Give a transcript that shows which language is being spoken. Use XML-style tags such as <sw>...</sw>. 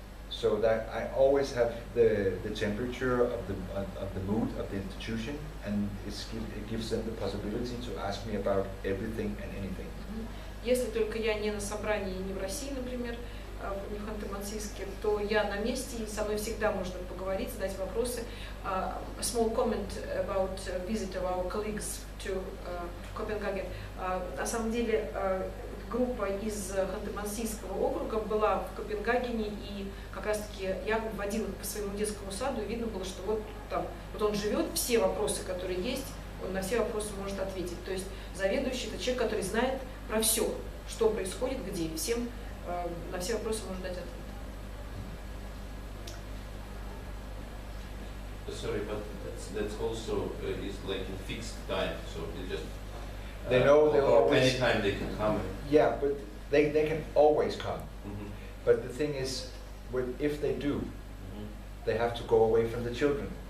<en>So that I always have the temperature of the mood of the institution, and it gives them the possibility to ask me about everything and anything.</en> <ru>Если только я не на собрании, не в России, например, не в Ханты-Мансийске, то я на месте, и со мной всегда можно поговорить, задать вопросы.</ru> <en>A small comment about visit of our colleagues to Copenhagen.</en> <ru>На самом деле группа из Ханты-Мансийского округа была в Копенгагене, и как раз-таки я водила их по своему детскому саду, и видно было, что вот там, вот он живет, все вопросы, которые есть, он на все вопросы может ответить. То есть заведующий – это человек, который знает про все, что происходит, где, и всем на все вопросы может дать ответ.</ru> <en>Sorry, but that's also is like in fixed time, so it just they know they always anytime they can come. Yeah, but they can always come. But the thing is, if they do, they have to go away from the children.</en>